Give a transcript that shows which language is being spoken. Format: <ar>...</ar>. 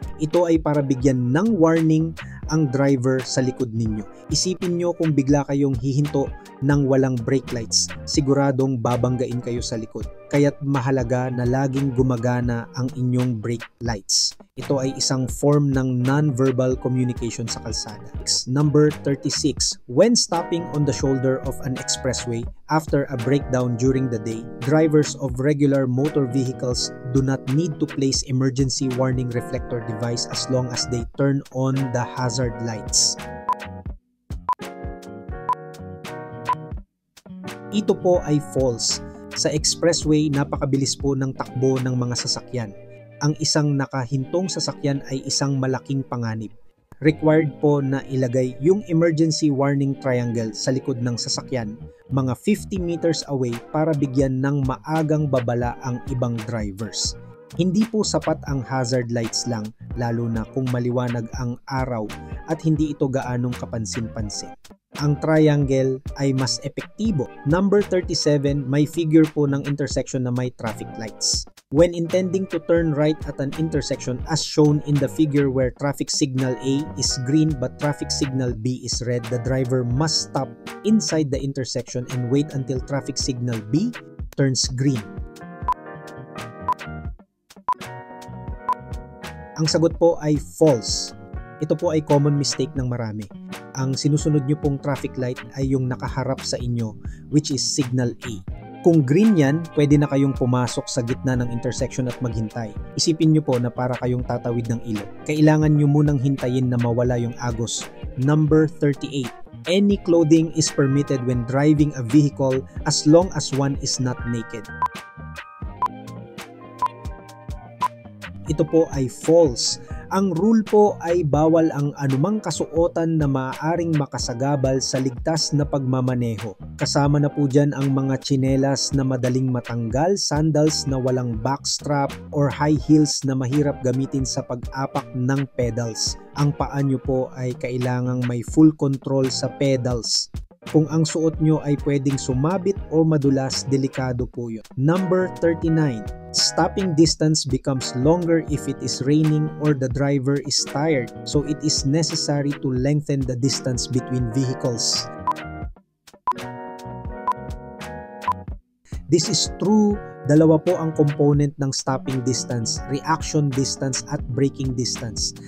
<tl>Ito ay para bigyan ng warning ang driver sa likod ninyo. Isipin nyo kung bigla kayong hihinto ng walang brake lights, siguradong babanggain kayo sa likod. Kaya't mahalaga na laging gumagana ang inyong brake lights. Ito ay isang form ng non-verbal communication sa kalsada.</tl> <en>Number 36. When stopping on the shoulder of an expressway after a breakdown during the day, drivers of regular motor vehicles do not need to place emergency warning reflector device as long as they turn on the hazard lights.</en> <tl>Ito po ay false. Sa expressway, napakabilis po ng takbo ng mga sasakyan. Ang isang nakahintong sasakyan ay isang malaking panganib. Required po na ilagay yung emergency warning triangle sa likod ng sasakyan, mga 50 meters away para bigyan ng maagang babala ang ibang drivers. Hindi po sapat ang hazard lights lang, lalo na kung maliwanag ang araw at hindi ito gaanong kapansin-pansin. Ang triangle ay mas epektibo.</tl> <en>Number 37,</en> <tl>may figure po ng intersection na may traffic lights.</tl> <en>When intending to turn right at an intersection as shown in the figure where traffic signal A is green but traffic signal B is red, the driver must stop inside the intersection and wait until traffic signal B turns green.</en> <tl>Ang sagot po ay false. Ito po ay common mistake ng marami. Ang sinusunod nyo pong traffic light ay yung nakaharap sa inyo,</tl> <en>which is signal A.</en> <tl>Kung green yan, pwede na kayong pumasok sa gitna ng intersection at maghintay. Isipin nyo po na para kayong tatawid ng ilog. Kailangan nyo munang hintayin na mawala yung agos.</tl> <en>Number 38. Any clothing is permitted when driving a vehicle as long as one is not naked.</en> <tl>Ito po ay false. Ang rule po ay bawal ang anumang kasuotan na maaaring makasagabal sa ligtas na pagmamaneho. Kasama na po dyan ang mga tsinelas na madaling matanggal, sandals na walang backstrap, or high heels na mahirap gamitin sa pag-apak ng pedals. Ang paa nyo po ay kailangang may full control sa pedals. Kung ang suot nyo ay pwedeng sumabit o madulas, delikado po yun.</tl> <en>Number 39. Stopping distance becomes longer if it is raining or the driver is tired, so it is necessary to lengthen the distance between vehicles. This is true</en> <tl>Dalawa po ang component ng stopping distance, reaction distance at braking distance.</tl>